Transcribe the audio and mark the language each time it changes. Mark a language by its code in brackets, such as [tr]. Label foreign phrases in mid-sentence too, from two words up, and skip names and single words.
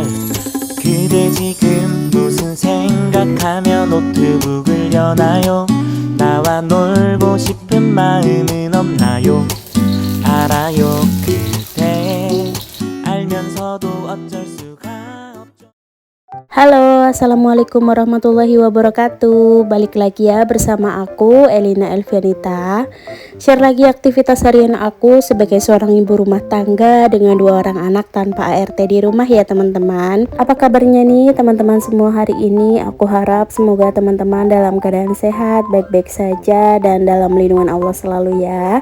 [ko] 그대 지금 무슨 생각하며 노트북을 여나요? 나와 놀고 싶은 마음은 없나요? 알아요. 그대 알면서도 어쩔 수가 없죠. [ar] Halo, السلام عليكم ورحمة الله وبركاته. [id] Balik lagi ya bersama aku Elina Elvianita. Share lagi aktivitas harian aku sebagai seorang ibu rumah tangga dengan 2 orang anak tanpa ART di rumah ya teman-teman. Apa kabarnya nih teman-teman semua hari ini? Aku harap semoga teman-teman dalam keadaan sehat, baik-baik saja dan dalam lindungan Allah selalu ya.